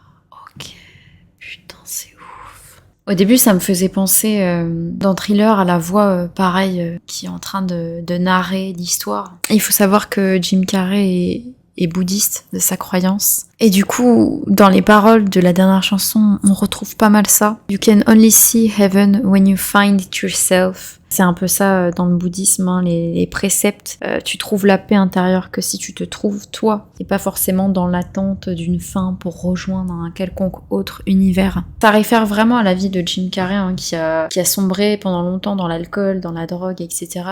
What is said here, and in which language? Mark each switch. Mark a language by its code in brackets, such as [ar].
[fr] Ok. Putain, c'est ouf. Au début, ça me faisait penser dans Thriller à la voix pareille qui est en train de narrer l'histoire. Il faut savoir que Jim Carrey est bouddhiste de sa croyance. Et du coup, dans les paroles de la dernière chanson, on retrouve pas mal ça. [en] You can only see heaven when you find it yourself. [fr] C'est un peu ça dans le bouddhisme, hein, les préceptes. Tu trouves la paix intérieure que si tu te trouves toi, et pas forcément dans l'attente d'une fin pour rejoindre un quelconque autre univers. Ça réfère vraiment à la vie de Jim Carrey, hein, qui a sombré pendant longtemps dans l'alcool, dans la drogue, etc.